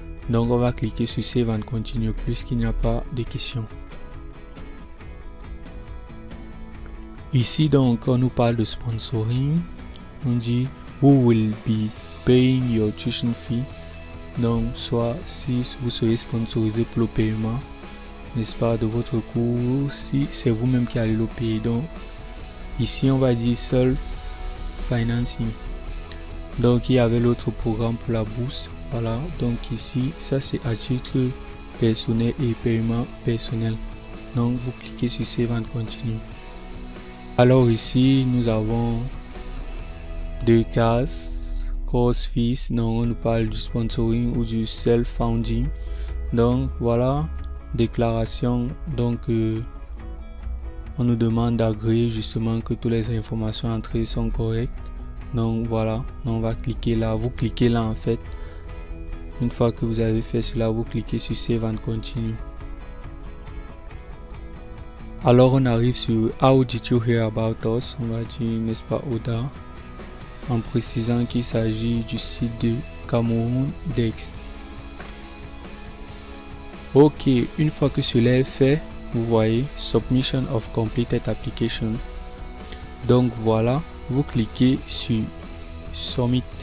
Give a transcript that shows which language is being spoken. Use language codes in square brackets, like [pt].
[fr] Donc on va cliquer sur [en] Save and Continue [fr] puisqu'il n'y a pas de questions. Ici donc on nous parle de sponsoring. On dit [en] who will be paying your tuition fee. [fr] Donc soit si vous serez sponsorisé pour le paiement, n'est-ce pas, de votre cours, si c'est vous-même qui allez le payer. Donc ici on va dire self-financing. Donc il y avait l'autre programme pour la bourse. Voilà, donc ici ça c'est à titre personnel et paiement personnel. Donc vous cliquez sur [en] Save and Continue. [fr] Alors ici nous avons deux cases, course fees, donc on nous parle du sponsoring ou du self-founding. Donc voilà, déclaration, donc on nous demande d'agréer justement que toutes les informations entrées sont correctes. Donc voilà, on va cliquer là, vous cliquez là en fait. Une fois que vous avez fait cela, vous cliquez sur [en] Save and Continue. [fr] Alors on arrive sur [en] How did you hear about us? [fr] On va dire, n'est-ce pas, Oda, en précisant qu'il s'agit du site de Cameroun Dex. Ok, une fois que cela est fait, vous voyez [en] Submission of Completed Application. [fr] Donc voilà, vous cliquez sur Submit.